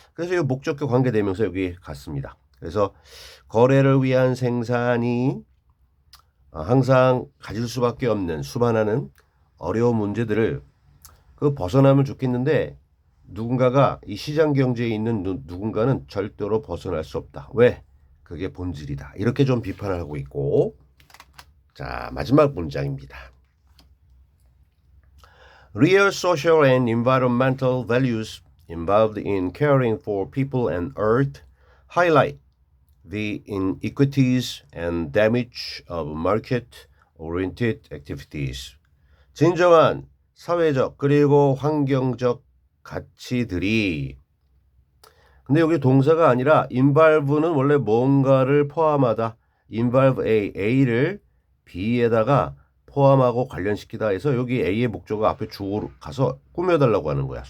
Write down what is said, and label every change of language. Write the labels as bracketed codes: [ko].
[ko] 그래서 이 목적과 관계되면서 여기 갔습니다. 그래서 거래를 위한 생산이 항상 가질 수밖에 없는, 수반하는 어려운 문제들을 벗어나면 좋겠는데, 누군가가 이 시장 경제에 있는 누군가는 절대로 벗어날 수 없다. 왜? 그게 본질이다. 이렇게 좀 비판을 하고 있고, 자, 마지막 문장입니다. [en] Real social and environmental values involved in caring for people and earth highlight the inequities and damage of market-oriented activities. [ko] 진정한 사회적 그리고 환경적 가치들이, 근데 여기 동사가 아니라 involve는 원래 뭔가를 포함하다. involve A를 B에다가 포함하고 관련시키다 해서 여기 A의 목적어 앞에 주어로 가서 꾸며달라고 하는 거야.